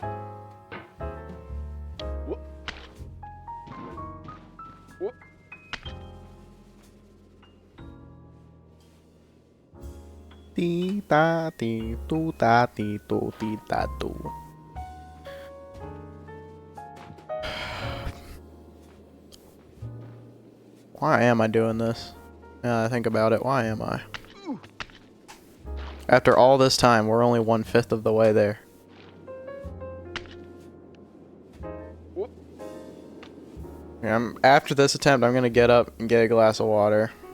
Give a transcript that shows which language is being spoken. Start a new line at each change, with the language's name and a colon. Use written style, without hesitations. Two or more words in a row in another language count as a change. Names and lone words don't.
English: Ti ta ti tu ta ti tu ti ta tu. Why am I doing this? Now I think about it, why am I? After all this time, we're only 1/5 of the way there. After this attempt, I'm gonna get up and get a glass of water.